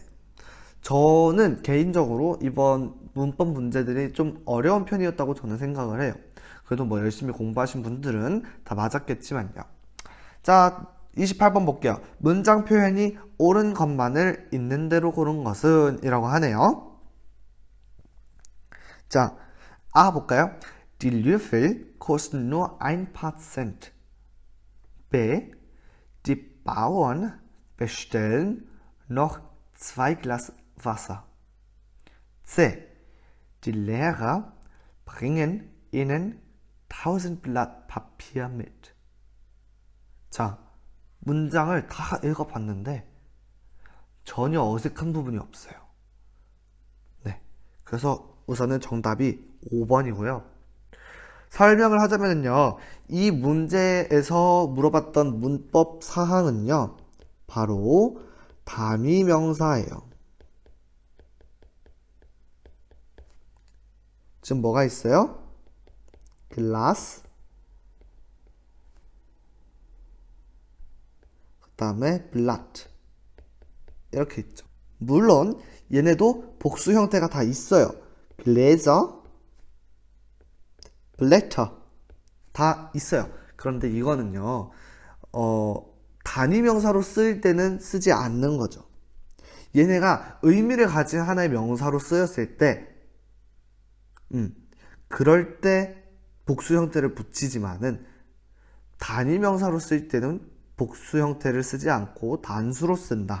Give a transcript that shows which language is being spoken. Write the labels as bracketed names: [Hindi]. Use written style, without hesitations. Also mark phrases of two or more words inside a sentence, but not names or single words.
[Korean] 저는 개인적으로 이번 문법 문제들이 좀 어려운 편이었다고 저는 생각을 해요. 그래도 뭐 열심히 공부하신 분들은 다 맞았겠지만요. 자, 28번 볼게요. 문장 표현이 옳은 것만을 있는 대로 고른 것은 이라고 하네요. 자, A 볼까요? [German] Die Löffel kosten nur 1%. [Korean] B. [German] Die Bauern bestellen noch 2 Glas Wasser. [Korean] C. [German] Die Lehrer bringen ihnen 1000 Blatt Papier mit. [Korean] 자, 문장을 다 읽어봤는데 전혀 어색한 부분이 없어요. 네, 그래서 우선은 정답이 5번이고요. 설명을 하자면요, 이 문제에서 물어봤던 문법 사항은요, 바로 단위 명사예요. 지금 뭐가 있어요? glass, 그 다음에 blatt 이렇게 있죠. 물론 얘네도 복수 형태가 다 있어요. [German] gläser, blätter [Korean] 다 있어요. 그런데 이거는요, 단위 명사로 쓸 때는 쓰지 않는 거죠. 얘네가 의미를 가진 하나의 명사로 쓰였을 때, 그럴 때 복수 형태를 붙이지만은 단위 명사로 쓸 때는 복수 형태를 쓰지 않고 단수로 쓴다.